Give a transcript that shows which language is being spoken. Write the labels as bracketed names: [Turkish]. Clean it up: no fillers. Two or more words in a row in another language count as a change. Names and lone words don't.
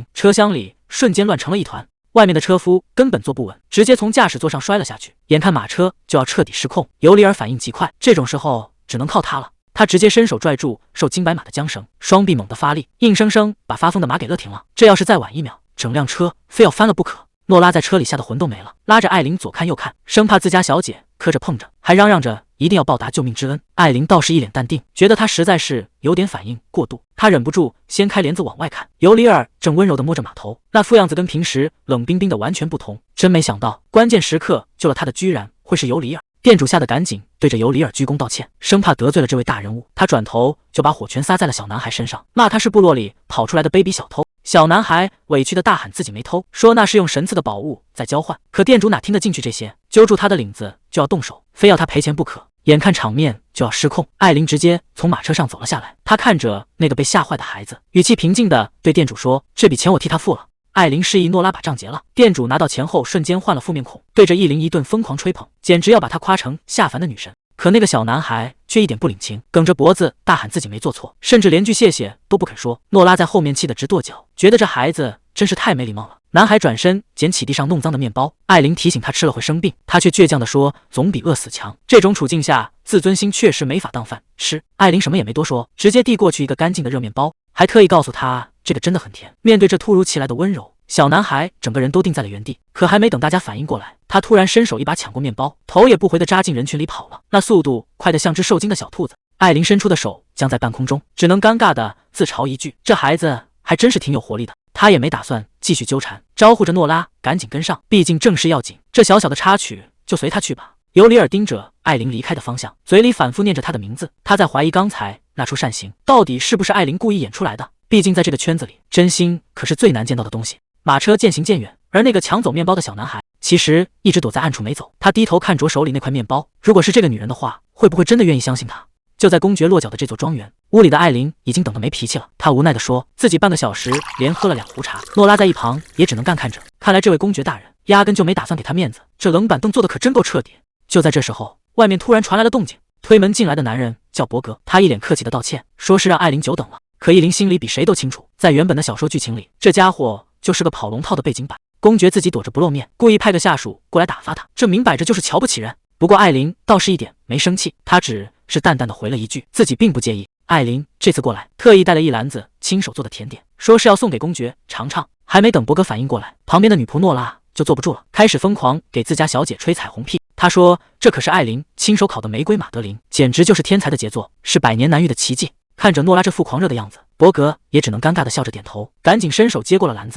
[Chinese] 車廂裡瞬間亂成了一團，外面的車夫根本坐不穩，直接從駕駛座上摔了下去。眼看馬車就要徹底失控，尤里爾反應極快，這種時候只能靠他了。他直接伸手拽住受金白馬的韁繩，雙臂猛地發力，硬生生把發瘋的馬給勒停了。這要是再晚1秒，整輛車非要翻了不可。諾拉在車裡嚇得魂都沒了，拉着艾琳左看右看，生怕自家小姐磕着碰着，還嚷嚷着一定要報答救命之恩。艾琳倒是一臉淡定，覺得他實在是有點反應過度。他忍不住掀開簾子往外看，尤里爾正溫柔地摸着馬頭，那副樣子跟平時冷冰冰的完全不同。真沒想到，關鍵時刻救了他的居然會是尤里爾。店主嚇得趕緊對着尤里爾鞠躬道歉，生怕得罪了這位大人物。他轉頭就把火拳撒在了小男孩身上，罵他是部落裡跑出來的卑鄙小偷。小男孩委屈的大喊自己沒偷，說那是用神賜的寶物在交換。可店主哪聽得進去這些，揪住他的領子就要動手，非要他賠錢不可。眼看場面就要失控，艾琳直接從馬車上走了下來。她看着那個被嚇壞的孩子，語氣平靜地對店主說：“這筆錢我替他付了。” 艾琳示意諾拉把賬結了。店主拿到錢後瞬間換了副面孔，對着101一頓瘋狂吹捧，簡直要把她誇成下凡的女神。可那個小男孩卻一點不領情，梗着脖子大喊自己沒做錯，甚至連句謝謝都不肯說。諾拉在後面氣得直跺腳，覺得這孩子真是太沒禮貌了。男孩轉身撿起地上弄髒的麵包，艾琳提醒他吃了會生病，他卻倔強地說總比餓死強。這種處境下，自尊心確實沒法當飯吃。艾琳什麼也沒多說，直接遞過去一個乾淨的熱麵包，還特意告訴他這個真的很甜。面对這突如其來的溫柔，小男孩整個人都定在了原地。可還沒等大家反應過來，他突然伸手一把搶過麵包，頭也不回地扎進人群裡跑了，那速度快得像只受驚的小兔子。艾琳伸出的手僵在半空中，只能尷尬地自嘲一句：這孩子還真是挺有活力的。他也沒打算繼續糾纏，招呼着諾拉趕緊跟上，畢竟正事要緊，這小小的插曲就隨他去吧。尤里爾盯着艾琳離開的方向，嘴裡反覆念着她的名字。他在懷疑剛才那出善行到底是不是艾琳故意演出來的，畢竟在這個圈子裡，真心可是最難見到的東西。馬車漸行漸遠，而那個搶走麵包的小男孩其實一直躲在暗處沒走。他低頭看着手裡那塊麵包，如果是這個女人的話，會不會真的願意相信他？就在公爵落腳的這座莊園，屋裡的艾琳已經等得沒脾氣了。她無奈地說自己半個小時連喝了2壺茶。諾拉在一旁也只能乾看着，看來這位公爵大人壓根就沒打算給他面子，這冷板凳坐得可真夠徹底。就在這時候，外面突然傳來了動靜，推門進來的男人叫伯格，他一臉客氣的道歉，說是讓艾琳久等了。可伊琳心裡比誰都清楚，在原本的小說劇情裡，這家伙就是個跑龍套的背景板。公爵自己躲着不露面，故意派個下屬過來打發他，這明擺着就是瞧不起人。不過艾琳倒是一點沒生氣，她只是淡淡的回了一句自己並不介意。艾琳這次過來特意帶了一籃子親手做的甜點，說是要送給公爵嘗嘗。還沒等伯格反應過來，旁邊的女僕諾拉就坐不住了，開始瘋狂給自家小姐吹彩虹屁。她說這可是艾琳親手烤的玫瑰馬德琳，簡直就是天才的傑作，是百年難遇的奇蹟。看着諾拉這副狂熱的樣子，伯格也只能尷尬的笑着點頭，趕緊伸手接過了籃子。